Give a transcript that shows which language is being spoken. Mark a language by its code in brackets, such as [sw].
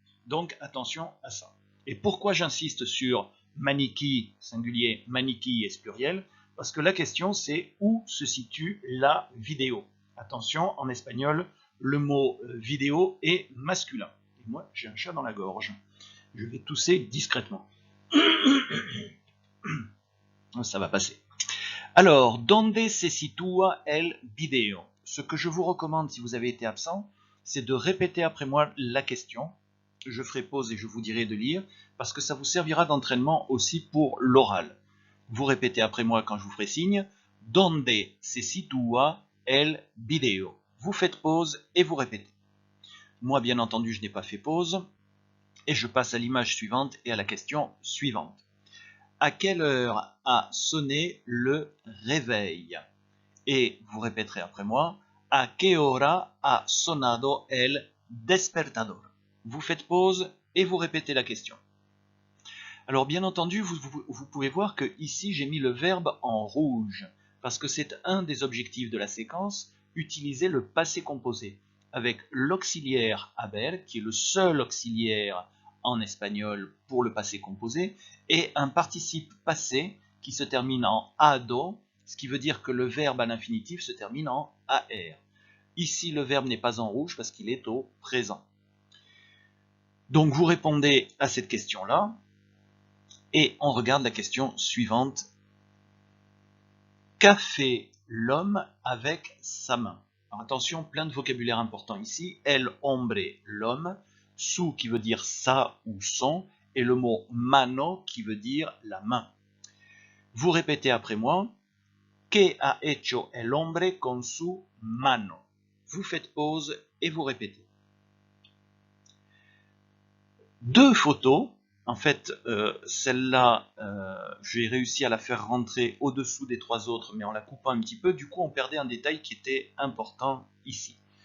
[fr] Donc attention à ça. Et pourquoi j'insiste sur maniki singulier, maniki pluriel? Parce que la question c'est où se situe la vidéo. Attention, en espagnol, le mot vidéo est masculin. Et moi, j'ai un chat dans la gorge. Je vais tousser discrètement. Ça va passer. Alors, [es] donde se situa el video? [fr] Ce que je vous recommande si vous avez été absent, c'est de répéter après moi la question. Je ferai pause et je vous dirai de lire, parce que ça vous servira d'entraînement aussi pour l'oral. Vous répétez après moi quand je vous ferai signe. [es] Donde se situa el video? [fr] Vous faites pause et vous répétez. Moi, bien entendu, je n'ai pas fait pause. Et je passe à l'image suivante et à la question suivante. À quelle heure a sonné le réveil? Et vous répéterez après moi. [es] A qué hora ha sonado el despertador? [fr] Vous faites pause et vous répétez la question. Alors bien entendu, vous pouvez voir que ici j'ai mis le verbe en rouge, parce que c'est un des objectifs de la séquence, utiliser le passé composé, avec l'auxiliaire haber, qui est le seul auxiliaire en espagnol pour le passé composé, et un participe passé qui se termine en ado, ce qui veut dire que le verbe à l'infinitif se termine en ar. Ici, le verbe n'est pas en rouge parce qu'il est au présent. Donc vous répondez à cette question-là, et on regarde la question suivante. Qu'a fait l'homme avec sa main? Alors attention, plein de vocabulaire important ici. El hombre, l'homme. Su qui veut dire ça ou son. Et le mot mano qui veut dire la main. Vous répétez après moi. [es] ¿Qué ha hecho el hombre con su mano? [fr] Vous faites pause et vous répétez. Deux photos. En fait, celle-là, j'ai réussi à la faire rentrer au-dessous des trois autres, mais en la coupant un petit peu. Du coup, on perdait un détail qui était important ici.